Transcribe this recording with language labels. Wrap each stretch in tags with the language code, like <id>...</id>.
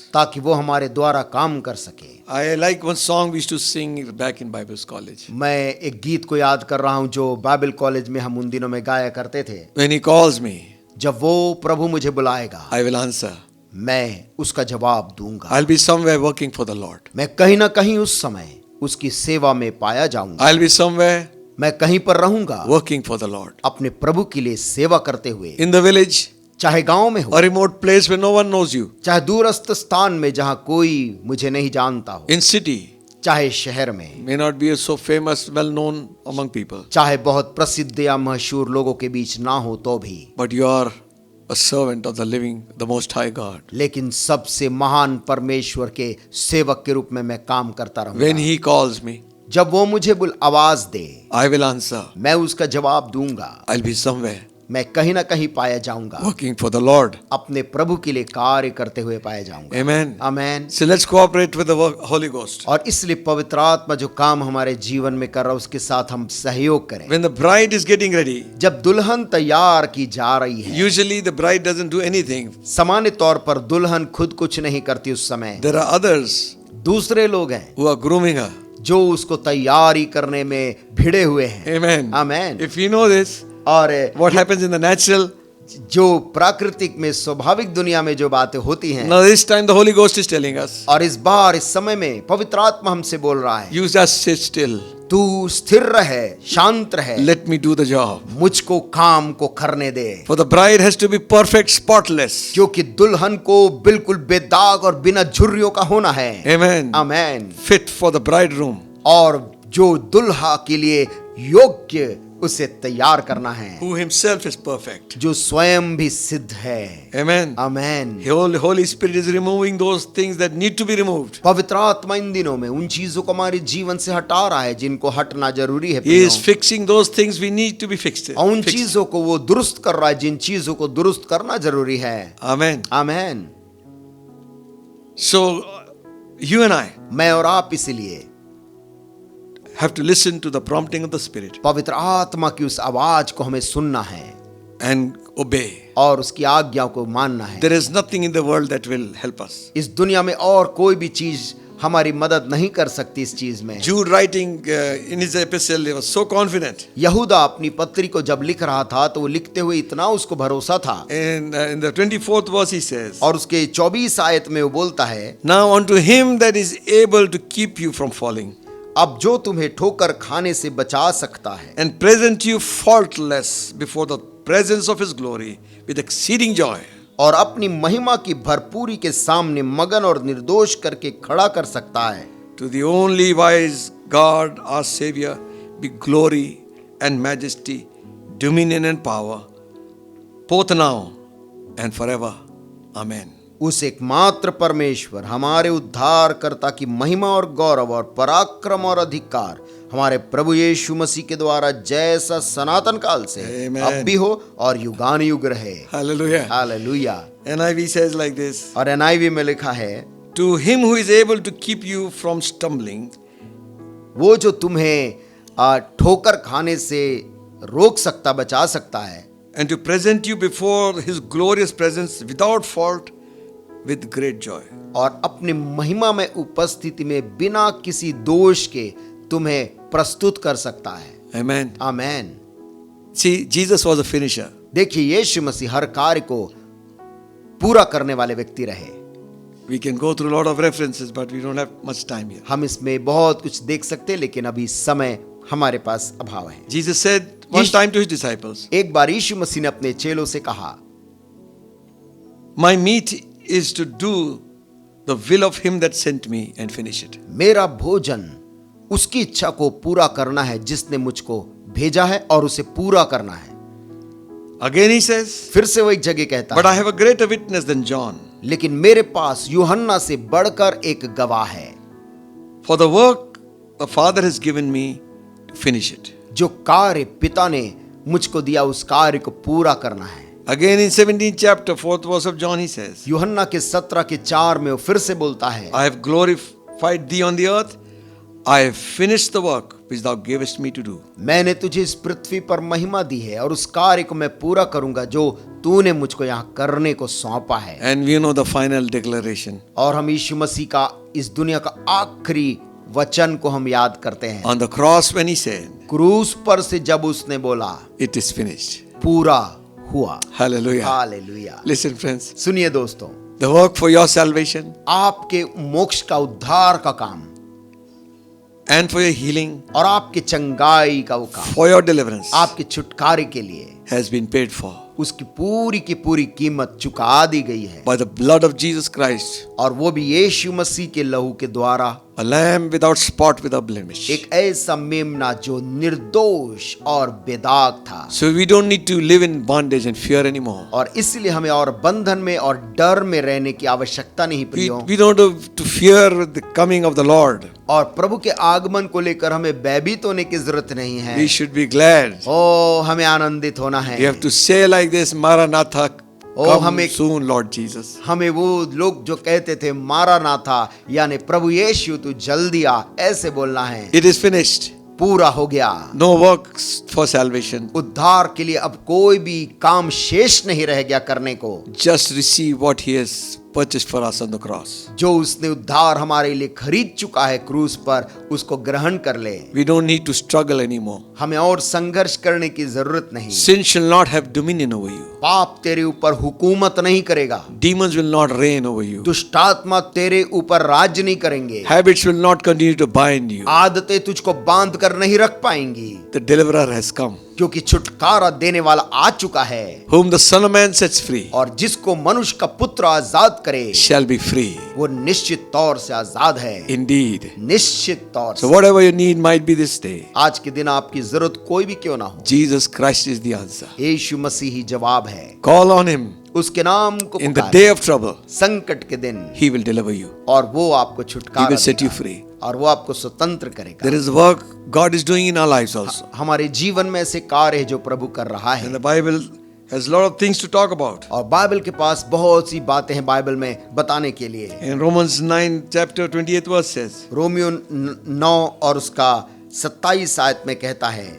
<hi>ताकि वो हमारे द्वारा काम कर सके।</hi> <en>I like one song we used to sing back in Bible college.</en> <hi>मैं एक गीत को याद कर रहा हूँ जो बाइबल कॉलेज में हम उन दिनों में गाया करते थे।</hi> <en>When He calls me,</en> <hi>जब वो प्रभु मुझे बुलाएगा</hi> <en>I will answer.</en> <hi>मैं उसका जवाब दूंगा।</hi> <en>I'll be somewhere working for the Lord.</en> <hi>मैं कहीं ना कहीं उस समय उसकी सेवा में पाया जाऊंगा।</hi> <en>I'll be somewhere</en> <hi>मैं कहीं पर रहूंगा</hi> <en>working for the Lord.</en> <hi>अपने प्रभु के लिए सेवा करते हुए,</hi> <en>In the village,</en> <hi>चाहे गांव में हो,</hi> <en>a remote place where no one knows you.</en> <hi>चाहे दूरस्थ स्थान में जहां कोई मुझे नहीं जानता हो,</hi> <en>In city,</en> <hi>चाहे शहर में,</hi> <en>may not be so famous, well known among people.</en> <hi>चाहे बहुत प्रसिद्ध या मशहूर लोगों के बीच ना हो तो भी,</hi> <en>But you are a servant of the living, the Most High God.</en> <hi>लेकिन सबसे महान परमेश्वर के सेवक के रूप में मैं काम करता</hi> <en>When</en> <hi>रहूंगा।</hi> <en>He calls me,</en> <hi>जब वो मुझे आवाज दे,</hi> <en>I will answer.</en> <hi>मैं उसका जवाब दूंगा।</hi> <en>I'll be somewhere</en> <hi>मैं कहीं ना कहीं पाया जाऊंगा,</hi> <en>working for the Lord.</en> <hi>अपने प्रभु के लिए कार्य करते हुए पाया जाऊंगा।</hi> <en>Amen.</en> <hi>Amen.</hi> <en>So let's cooperate with the Holy Ghost.</en> <hi>और इसलिए पवित्र आत्मा जो काम हमारे जीवन में कर रहा है उसके साथ हम सहयोग करें।</hi> <en>When the bride is getting ready,</en> <hi>जब दुल्हन तैयार की जा रही है,</hi> <en>usually the bride doesn't do anything.</en> <hi>सामान्य तौर पर दुल्हन खुद कुछ नहीं करती उस समय।</hi> <en>There are others</en> <hi>दूसरे लोग हैं</hi> <en>who are grooming her.</en> <hi>जो उसको तैयारी करने में भिड़े हुए हैं।</hi> <en>Amen.</en> <hi>Amen.</hi> <en>If you know this,</en> <hi>और</hi> <en>what happens in the natural,</en> <hi>जो प्राकृतिक में स्वाभाविक दुनिया में जो बातें होती हैं,</hi> <en>now this time the Holy Ghost is telling us,</en> <hi>और इस बार इस समय में पवित्र आत्मा हमसे बोल रहा है,</hi> <en>you just sit still.</en> <hi>तू स्थिर रहे, शांत रहे,</hi> <en>Let me do the job.</en> <hi>मुझको काम को करने दे।</hi> <en>For the bride has to be perfect, spotless.</en> <hi>क्योंकि दुल्हन को बिल्कुल बेदाग और बिना झुर्रियों का होना है।</hi> <en>Amen.</en> <hi>Amen.</hi> <en>Fit for the bridegroom.</en> <hi>और जो दुल्हा के लिए योग्य उसे तैयार करना है,</hi> <en>Who himself is perfect.</en> <hi>जो स्वयं भी सिद्ध है।</hi> <en>Amen.</en> <hi>Amen.</hi> <en>Holy Spirit is removing those things that need to be removed.</en> <hi>पवित्र आत्मा इन दिनों में उन चीजों को हमारे जीवन से हटा रहा है जिनको हटना जरूरी है।</hi> <en>He is fixing those things we need to be fixed.</en> <hi>और उन</hi> <en>Fixed.</en> <hi>चीजों को वो दुरुस्त कर रहा है जिन चीजों को दुरुस्त करना जरूरी है।</hi> <en>Amen.</en> <hi>Amen.</hi> <en>So you and I</en> <hi>मैं और आप इसीलिए</hi> <en>have to listen to the prompting of the Spirit</en> <hi>पवित्र आत्मा की उस आवाज को हमें सुनना है</hi> <en>and obey.</en> <hi>और उसकी आज्ञा को मानना है।</hi> <en>There is nothing in the world that will help us.</en> <hi>इस दुनिया में और कोई भी चीज हमारी मदद नहीं कर सकती इस चीज में।</hi> <en>Jude writing in his epistle, he was so confident.</en> <hi>यहूदा अपनी पत्री को जब लिख रहा था तो वो लिखते हुए इतना उसको भरोसा था।</hi> <en>And in the 24th verse he says,</en> <hi>और उसके 24 आयत में वो बोलता है,</hi> <en>Now unto him that is able to keep you from falling</en> <hi>अब जो तुम्हें ठोकर खाने से बचा सकता है</hi> <en>and present you faultless before the presence of his glory with exceeding joy.</en> <hi>और अपनी महिमा की भरपूरी के सामने मगन और निर्दोष करके खड़ा कर सकता है।</hi> <en>To the only wise God, our Savior, be glory and majesty, dominion and power, both now and forever. Amen.</en> <hi>उस एकमात्र परमेश्वर हमारे उद्धारकर्ता की महिमा और गौरव और पराक्रम और अधिकार हमारे प्रभु यीशु मसीह के द्वारा जैसा सनातन काल से</hi> <en>Amen.</en> <hi>अब भी हो और युगान युग रहे।</hi> <en>Hallelujah.</en> <hi>Hallelujah.</hi> <en>NIV says like this,</en> <hi>और NIV में लिखा है,</hi> <en>To him who is able to keep you from stumbling</en> <hi>वो जो तुम्हें ठोकर खाने से रोक सकता, बचा सकता है,</hi> <en>and to present you before his glorious presence without fault with great joy.</en> <hi>और अपनी महिमा में उपस्थिति में बिना किसी दोष के तुम्हें प्रस्तुत कर सकता है।</hi> <en>Amen.</en> <hi>Amen.</hi> <en>See, Jesus was a finisher.</en> <hi>देखिए, यीशु मसीह हर कार्य को पूरा करने वाले व्यक्ति रहे।</hi> <en>We can go through a lot of references, but we don't have much time here.</en> <hi>हम इसमें बहुत कुछ देख सकते हैं, लेकिन अभी समय हमारे पास अभाव है।</hi> <en>Jesus said one time to his disciples,</en> <hi>एक बार यीशु मसीह ने अपने चेलों से कहा,</hi> <en>My meat is to do the will of him that sent me and finish it.</en> <hi>मेरा भोजन उसकी इच्छा को पूरा करना है जिसने मुझको भेजा है और उसे पूरा करना है।</hi> <en>Again he says,</en> <hi>फिर से वो एक जगह कहता</hi> <en>But I have a greater witness than John.</en> <hi>लेकिन मेरे पास यूहन्ना से बढ़कर एक गवाह है,</hi> <en>For the work the Father has given me to finish it.</en> <hi>जो कार्य पिता ने मुझको दिया उस कार्य को पूरा करना है।</hi> <en>Again in 17th chapter, 4th verse of John, he says,</en> <hi>यूहन्ना के 17 के 4 में वो फिर से बोलता है,</hi> <en>I have glorified thee on the earth. I have finished the work which thou gavest me to do.</en> <hi>मैंने तुझे इस पृथ्वी पर महिमा दी है और उस कार्य को मैं पूरा करूंगा जो तूने मुझको यहाँ करने को सौंपा है।</hi> <en>And we know the final declaration.</en> <hi>और हम यीशु मसीह का इस दुनिया का आखिरी वचन को हम याद करते हैं।</hi> <en>On the cross when he said,</en> <hi>क्रूस पर से जब उसने बोला,</hi> <en>It is finished.</en> <hi>पूरा हुआ।</hi> <en>Hallelujah.</en> <hi>हालेलुया।</hi> <en>Listen friends,</en> <hi>सुनिए दोस्तों,</hi> <en>the work for your salvation</en> <hi>आपके मोक्ष का उद्धार का काम</hi> <en>and for your healing,</en> <hi>और आपके चंगाई का वो काम,</hi> <en>for your deliverance</en> <hi>आपके छुटकारे के लिए</hi> <en>has been paid for</en> <hi>उसकी पूरी की पूरी कीमत चुका दी गई है।</hi> <en>by the blood of Jesus Christ,</en> <hi>और वो भी यीशु मसीह के लहू के द्वारा,</hi> <en>a lamb without spot, without blemish.</en> <hi>एक ऐसा मेमना जो निर्दोष और बेदाग था।</hi> <en>So we don't need to live in bondage and fear anymore.</en> <hi>और इसलिए हमें और बंधन में और डर में रहने की आवश्यकता नहीं प्रियो।</hi> <en>We don't have to fear the coming of the Lord.</en> <hi>और प्रभु के आगमन को लेकर हमें भयभीत होने की जरूरत नहीं है।</hi> <en>We should be glad.</en> <hi>ओ, हमें आनंदित होना है।</hi> <en>We have to say like this, Maranatha, Oh, come</en> <hi>हमें-</hi> <en>soon, Lord Jesus.</en> <hi>हमें वो लोग जो कहते थे मारा ना था, यानी प्रभु यीशु तू जल्दी आ, ऐसे बोलना है।</hi> <en>It is finished.</en> <hi>पूरा हो गया।</hi> <en>No works for salvation.</en> <hi>उद्धार के लिए अब कोई भी काम शेष नहीं रह गया करने को।</hi> <en>Just receive what he has purchased for us on the cross.</en> <hi>जो उसने उद्धार हमारे लिए खरीद चुका है क्रूस पर, उसको ग्रहण कर ले।</hi> <en>We don't need to struggle anymore.</en> <hi>हमें और संघर्ष करने की जरूरत नहीं।</hi> <en>Sin shall not have dominion over you.</en> <hi>पाप तेरे ऊपर हुकूमत नहीं करेगा।</hi> <en>Demons will not reign over you.</en> <hi>दुष्टात्मा तेरे ऊपर राज्य नहीं करेंगे।</hi> <en>Habits will not continue to bind you.</en> <hi>आदतें तुझको बांध कर नहीं रख पाएंगी,</hi> <en>The deliverer has come.</en> <hi>क्योंकि छुटकारा देने वाला आ चुका है।</hi> <en>Whom the Son of Man sets free</en> <hi>और जिसको मनुष्य का पुत्र आजाद करे,</hi> <en>shall be free.</en> <hi>वो निश्चित तौर से आजाद है।</hi> <en>Indeed.</en> <hi>निश्चित तौर</hi> <en>So</en> <hi>से।</hi> <en>whatever you need might be this day.</en> <hi>आज के दिन आपकी जरूरत कोई भी क्यों ना हो,</hi> <en>Jesus Christ is the answer.</en> <hi>यीशु मसीह ही जवाब है।</hi> <en>Call on him</en> <hi>उसके नाम को</hi> <en>in the</en> <hi>Pukaro.</hi> <en>day of trouble.</en> <hi>संकट के दिन</hi> <en>He will deliver you.</en> <hi>और वो आपको</hi> <en>He</en> <hi>छुटकारा</hi> <en>will set you</en> <hi>देगा,</hi> <en>free.</en> <hi>और वो आपको स्वतंत्र करेगा।</hi> <en>There is work God is doing in our lives also.</en> <hi>हमारे जीवन में ऐसे कार्य है जो प्रभु कर रहा</hi> <en>And</en> <hi>है।</hi> <en>the Bible has a lot of things to talk about.</en> <hi>और बाइबल के पास बहुत सी बातें हैं बाइबल में बताने के लिए।</hi> <en>In Romans 9 chapter 28 verse says,</en> <hi>Romeo 9 और उसका 27 आयत में कहता है,</hi>